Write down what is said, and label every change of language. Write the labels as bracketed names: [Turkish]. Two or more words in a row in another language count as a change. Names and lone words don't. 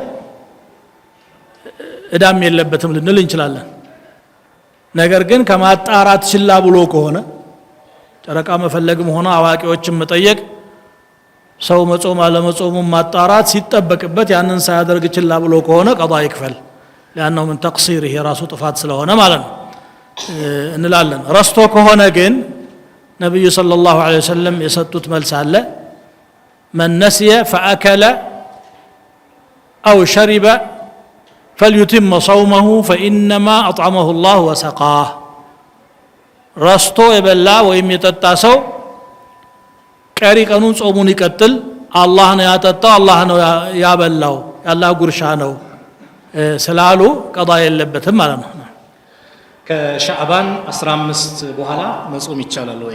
[Amharic] እዳም የለበትም ልንል እንችላለን። ነገር ግን ከማጣራት ችላ ብሎ ከሆነ ጨረቃ መፈለግም ሆነ አዋቂዎችን መጠየቅ ሰው መጾም አለመጾሙን ማጣራት ሲጠበቅበት ያንን ሳያደርግ ችላ ብሎ ከሆነ ቀዷ ይክፈል። [Arabic] لأنه من تقصيره [Amharic] የራሱ ጥፋት ስለሆነ ማለት ነው እንላለን። ረስቶ ከሆነ ግን ነብዩ [Arabic] صلى الله عليه وسلم [Amharic] የሰጡት መልስ አለ። [Arabic] من نسي فأكل أو شرب فليتم صومه فإنما أطعمه الله وسقاه. [Amharic] ረስቶ የበላ ወይም የጠጣ ሰው ቀሪ ቀኑን ጾሙን ይቀጥል። አላህ ነው ያጠጣው፣ አላህ ነው ያበላው፣ ያላህ ጉርሻ ነው ስላሉ ቀዷ የለበትም ማለት ነው። ከሻዕባን 15 በኋላ መጾም ይቻላል ወይ?